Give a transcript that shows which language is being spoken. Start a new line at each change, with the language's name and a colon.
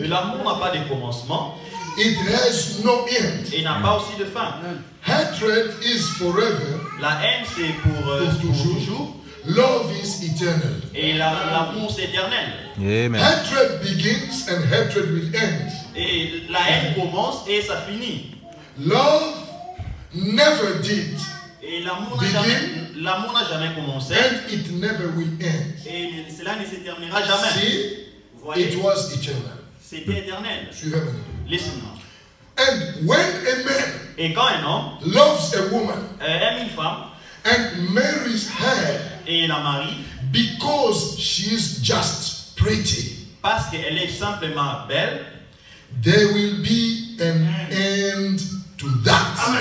French: Et l'amour n'a pas de commencement
English: It has no end.
French: et n'a pas aussi de fin.
English: Hatred is forever.
French: La haine c'est pour toujours
English: Love is eternal.
French: et l'amour c'est éternel. Amen.
English: Hatred begins and hatred will end.
French: Et la haine commence et ça finit.
English: Love never did
French: Et l'amour n'a jamais commencé
English: and it never will end.
French: et cela ne s'éternera jamais.
English: See,
French: Vous voyez,
English: it was eternal.
French: c'était éternel. Suivez maintenant.
English: Listen now. And when a man
French: Et quand un homme
English: loves a woman
French: aime une femme
English: and marries her
French: et la marie
English: because she is just pretty,
French: parce qu'elle est simplement belle,
English: there will be an end to that.